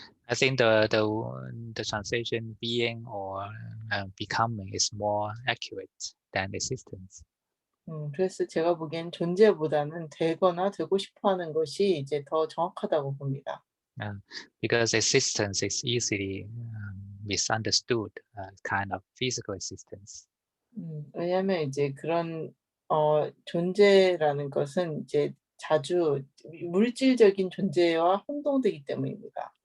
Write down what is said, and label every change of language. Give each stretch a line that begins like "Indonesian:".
English: I think the translation being or becoming is more accurate than existence.
Korean: 그래서 제가 보기엔 존재보다는 되거나 되고 싶어하는 것이 이제 더 정확하다고 봅니다.
English: Because existence is easily misunderstood, kind of physical existence.
Korean: 왜냐하면 이제 그런 존재라는 것은 이제 자주 물질적인 존재와 혼동되기 때문입니다.